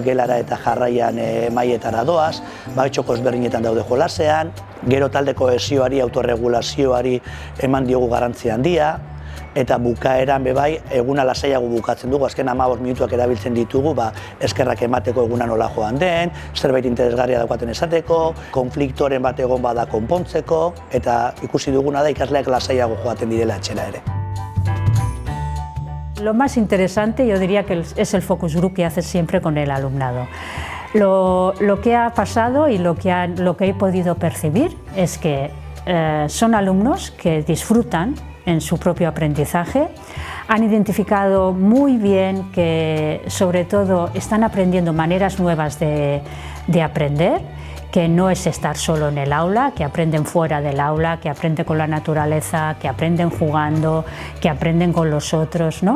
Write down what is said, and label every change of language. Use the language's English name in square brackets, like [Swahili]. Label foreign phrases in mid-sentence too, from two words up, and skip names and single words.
[Basque] gelara eta jarraian mailetara doaz, txoko ezberdinetan daude jolasean, gero talde kohesioari, autorregulazioari eman diogu garrantzia handia, eta bukaeran bebai eguna lasaiago bukatzen dugu, azken 15 minutuak erabiltzen ditugu, eskerrak emateko eguna nola joan den, zerbait interesgarria daukaten esateko, konfliktoren bat egon bada konpontzeko, eta ikusi duguna da ikasleak lasaiago joaten direla etxera ere. [Spanish] Lo más interesante yo diría que es el [English] focus group [Spanish] que haces siempre con el alumnado. Lo que ha pasado y lo que he podido percibir es que son alumnos que disfrutan en su propio aprendizaje, han identificado muy bien que sobre todo están aprendiendo maneras nuevas de aprender, que no es estar solo en el aula, que aprenden fuera del aula, que aprenden con la naturaleza, que aprenden jugando, que aprenden con los otros, ¿no?